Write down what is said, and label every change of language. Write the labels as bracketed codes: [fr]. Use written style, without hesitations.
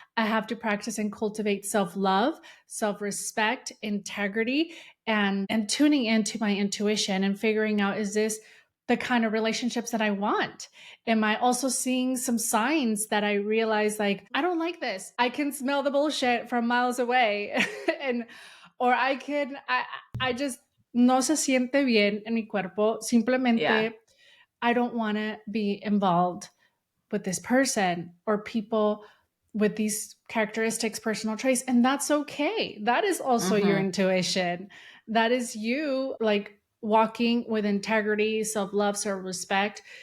[en] I have to practice and cultivate self-love, self-respect, integrity, and tuning into my intuition and figuring out, is this the kind of relationships that I want? Am I also seeing some signs that I realize, like, I don't like this? I can smell the bullshit from miles away. and or I just [es] no se siente bien en mi cuerpo. [en] Yeah. Simplemente, I don't want to be involved with this person or people with these characteristics, personal traits. And that's okay. That is also your Mm-hmm. intuition. That is you, like walking with integrity, self love, self respect,